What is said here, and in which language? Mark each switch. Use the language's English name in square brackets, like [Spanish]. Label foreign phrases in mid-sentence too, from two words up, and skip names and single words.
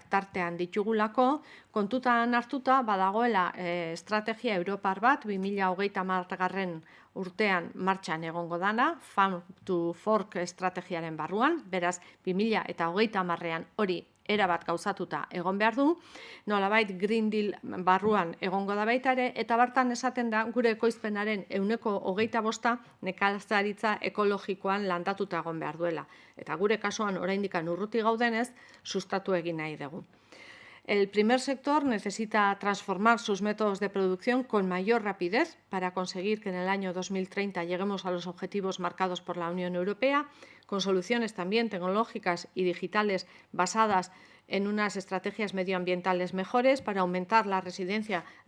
[Basque] tartean ditugulako, kontutan hartuta badagoela estrategia europar bat 2030 urtean martxan egongo dana, Farm to Fork estrategiaren barruan, beraz 2030 hori erabat gauzatuta egon behar du, nolabait Green Deal barruan egongo da baita ere, eta bertan esaten da gure ekoizpenaren 25% nekazaritza ekologikoan landatuta egon behar duela. Eta gure kasuan oraindik urruti gaudenez, sustatu egin nahi dugu. [Spanish] El primer sector necesita transformar sus métodos de producción con mayor rapidez para conseguir que en el año 2030 lleguemos a los objetivos marcados por la Unión Europea, con soluciones también tecnológicas y digitales basadas en unas estrategias medioambientales mejores para aumentar la resiliencia